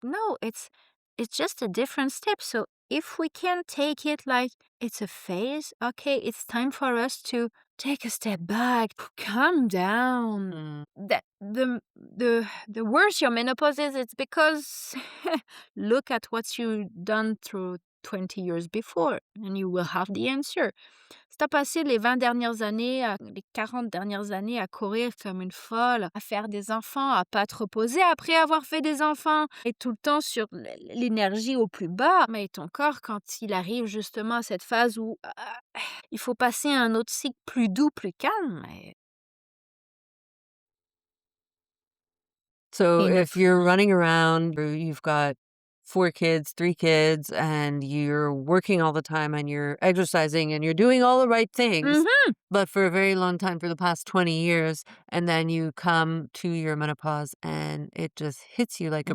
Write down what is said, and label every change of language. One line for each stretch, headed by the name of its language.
English: No, it's just a different step. So if we can take it like it's a phase, okay, it's time for us to take a step back, calm down. Mm. That the worse your menopause is, it's because look at what you've done through 20 years before, and you will have the answer.
French: Si t'as passé les 20 dernières années, les 40 dernières années à courir comme une folle, à faire des enfants, à pas te reposer après avoir fait des enfants, et tout le temps sur l'énergie au plus bas, mais ton corps, quand il arrive justement à cette phase où il faut passer à un autre cycle plus doux, plus calme,
English: So
French: il ne
English: if you're running around, or you've got 4 kids, 3 kids, and you're working all the time and you're exercising and you're doing all the right things, Mhm. but for a very long time, for the past 20 years, and then you come to your menopause and it just hits you like a